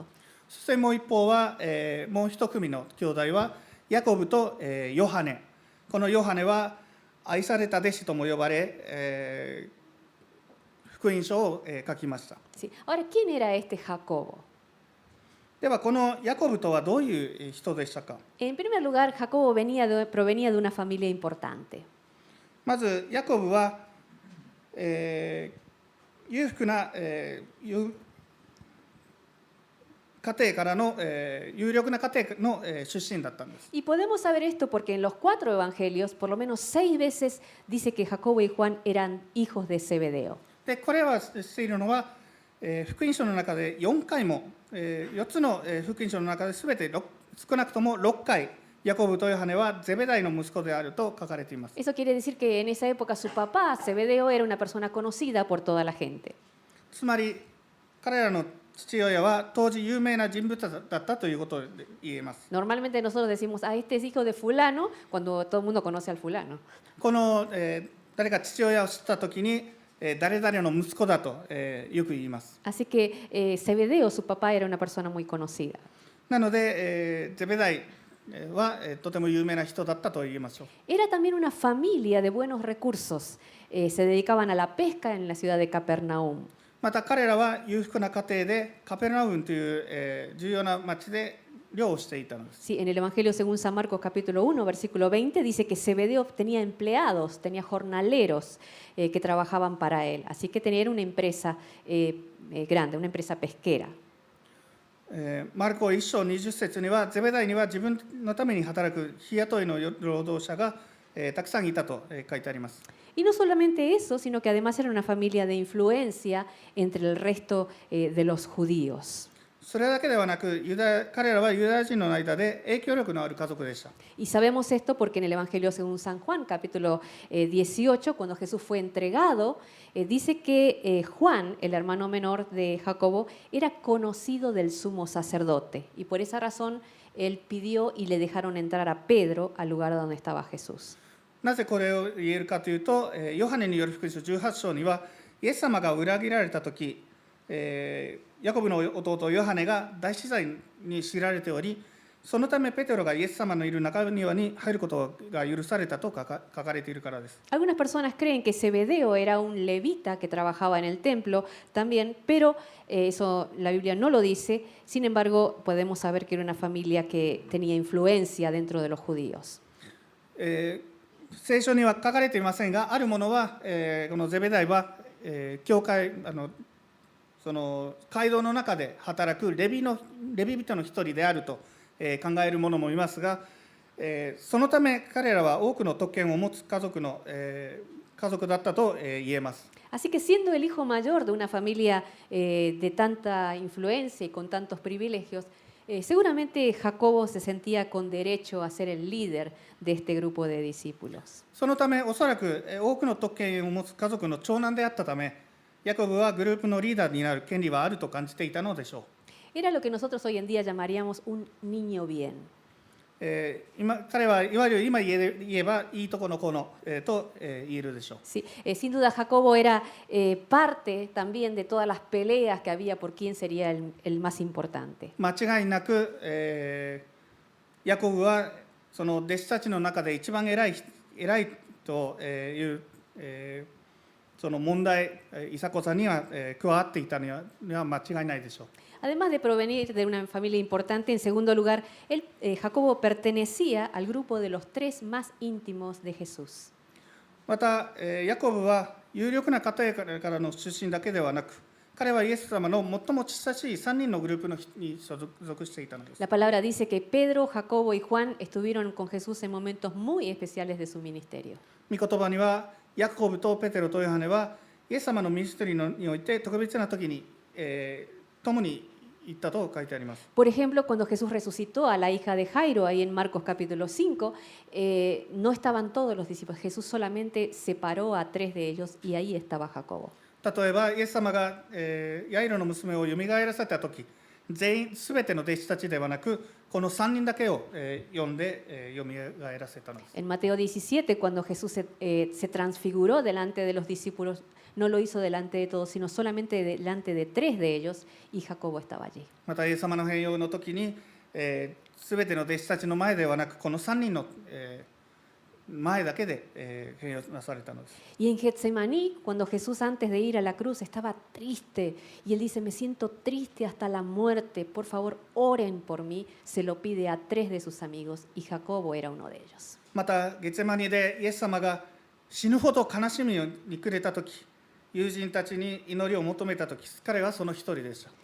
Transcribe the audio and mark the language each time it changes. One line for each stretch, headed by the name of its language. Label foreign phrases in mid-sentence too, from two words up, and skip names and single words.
Japanese: そしてもう一方は、もう一組の兄弟はヤコブと、ヨハネ。このヨハネは愛された弟子とも呼ばれ、福音書を、書きました。
Spanish: Sí. Ahora, ¿quién era este Jacobo?
Japanese: ではこのヤコブとはどういう人でしたか。
Spanish: En primer lugar, Jacobo provenía de una familia importante.
Japanese: まずヤコブは、裕福な、家庭からの、有力な家庭の、出身だったんです。
Spanish: Y podemos saber esto porque en los 4 evangelios, por lo menos 6 veces dice que Jacobo y Juan eran hijos de Zebedeo.
Japanese: でこれはしているのは、福音書の中で4回も、4つの、福音書の中で全て少なくとも6回ヤコブとヨハネはゼベダイの息子であると書かれています。
Spanish: Eso quiere decir que en esa época su papá, Zebedeo, era una persona conocida por toda la gente.
Japanese: つまり彼らの父親は当時有名な人物だったということで言えます。
Spanish: Normalmente nosotros decimos, ah, este es hijo de fulano, cuando todo el mundo conoce al fulano.
Japanese: この、誰か父親を知ったときに、誰々の息子だと、よく言います。
Spanish: Así que Zebedeo, su papá, era una persona muy conocida.
Japanese: なので、ゼベダイは、とても有名な人だったと言いましょう。
Spanish: Era también una familia de buenos recursos. Se dedicaban a la pesca en la ciudad de Capernaum.
Japanese: また彼らは裕福な家庭でカペルナウムという、重要な町で漁をしていたのです。
Spanish: Sí, en el Evangelio según San Marcos capítulo 1, versículo 20, dice que Zebedeo tenía empleados, tenía jornaleros que trabajaban para él. Así que tenía una empresa grande, una empresa pesquera.
Japanese: マルコ1章20節にはゼベダイには自分のために働く日雇いの労働者が、たくさんいたと、書いてあります。
Spanish: Y no solamente eso, sino que además era una familia de influencia entre el resto de los judíos.
Japanese: それだけではなく彼らはユダヤ人の間で影響力のある家族でした。
Spanish: Y sabemos esto porque en el Evangelio según San Juan, capítulo 18, cuando Jesús fue entregado, dice que Juan, el hermano menor de Jacobo, era conocido del sumo sacerdote. Y por esa razón él pidió y le dejaron entrar a Pedro al lugar donde estaba Jesús.
Japanese: なぜこれを言えるかというと、ヨハネによる福音書18章にはイエス様が裏切られたとき、ヤコブの弟ヨハネが大死罪に知られており、そのためペテロがイエス様のいる中庭に入ることが許されたと書かれているからです。
Spanish: Algunas personas creen que Zebedeo era un levita que trabajaba en el templo también, pero eso la Biblia no lo dice. Sin embargo, podemos saber que era una familia que tenía influencia dentro de los judíos.
Japanese: 聖書には書かれていませんが、あるものは、このゼベダイは、教会その街道の中で働くレビ人の一人であると、考える者もいますが、そのため彼らは多くの特権を持つ家族だったと、言えます。
Spanish: Así que siendo el hijo mayor de una familia de tanta influencia y con tantos privilegios, seguramente Jacobo se sentía con derecho a ser el líder de este grupo de discípulos.
Japanese: そのためおそらく多くの特権を持つ家族の長男であったため、ヤコブはグループのリーダーになる権利はあると感じていたのでしょう。
Spanish: Era lo que nosotros hoy en día llamaríamos un niño bien.
Japanese: 彼はいわゆる今言えばいいとこの子の、と、言えるでしょう。
Spanish: Sí, sin duda Jacobo era parte también de todas las peleas que había por quién sería el más importante.
Japanese: 間違いなく、ヤコブはその弟子たちの中で一番偉いという、その問題、いさこさには加わっていたには間違いないでしょう。
Spanish: Además de provenir de una familia importante, en segundo lugar, Jacobo pertenecía al grupo de los 3 más íntimos de Jesús.
Japanese: また、ヤコブは有力な家庭からの出身だけではなく、彼はイエス様の最も親しい3人のグループに所属していたのです。
Spanish: La palabra dice que Pedro, Jacobo y Juan estuvieron con Jesús en momentos muy especiales de su ministerio.
Japanese: 御言葉には、ヤコブとペテロとヨハネはイエス様のミニストリーにおいて特別な時に、共に言ったと書いてあります。
Spanish: Por ejemplo, cuando Jesús resucitó a la hija de Jairo, ahí en Marcos capítulo 5, no estaban todos los discípulos. Jesús solamente separó a 3 de ellos y ahí estaba Jacobo.
Japanese: 例えばイエス様が、ヤイロの娘をよみがえらせた時、全ての弟子たちではなくこの3人だけを、呼んで、よみがえらせたのです。
Spanish: En Mateo 17, cuando Jesús se transfiguró delante de los discípulos, no lo hizo delante de todos, sino solamente delante de 3 de ellos, y Jacobo estaba allí.
Japanese: またイエス様の変容の時に、すべての弟子たちの前ではなくこの3人の、前だけで、変容なされたのです。
Spanish: Y en Getsemaní, cuando Jesús antes de ir a la cruz estaba triste, y él dice, me siento triste hasta la muerte, por favor oren por mí, se lo pide a 3 de sus amigos, y Jacobo era uno de ellos.
Japanese: またゲツェマニでイエス様が死ぬほど悲しみに暮れた時、友人たちに祈りを求めた時、彼はその一人でした。